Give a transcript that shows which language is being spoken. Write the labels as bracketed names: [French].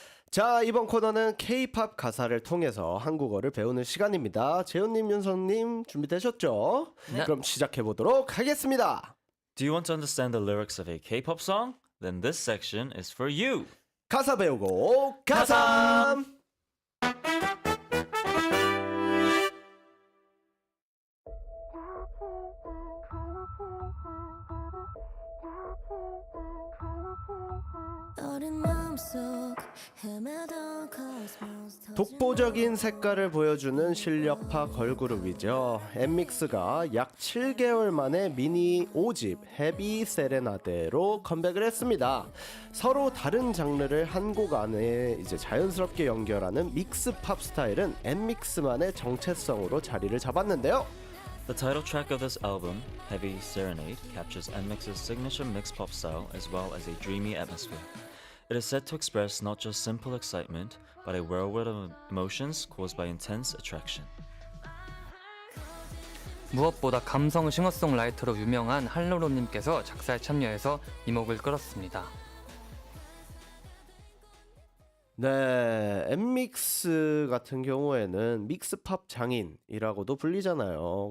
[Korean] 자, 이번 코너는 K-팝 가사를 통해서 한국어를 배우는 시간입니다. 재훈님, 윤성님 준비되셨죠? 네. 그럼 시작해 보도록 하겠습니다. [English] Do you want to understand the lyrics of a K-pop song? Then this section is for you. [Korean] 가사 배우고 가삼. 어린 마음속 헤매던 코스모스 독보적인 색깔을 보여주는 실력파 걸그룹이죠. 엠믹스가 약 7개월 만에 미니 5집 헤비 세레나데로 컴백을 했습니다. 서로 다른 장르를 한 곡 안에 이제 자연스럽게 연결하는 믹스 팝 스타일은 엠믹스만의 정체성으로 자리를 잡았는데요. [English] The title track of this album, Heavy Serenade, captures NMIX's signature mixed pop style as well as a dreamy atmosphere. It is said to express not just simple excitement, but a whirlwind of emotions caused by intense attraction. [Korean] 무엇보다 감성 싱어송라이터로 유명한 한로로님께서 작사에 참여해서 이목을 끌었습니다. 네, 엠믹스 같은 경우에는 믹스팝 장인이라고도 불리잖아요.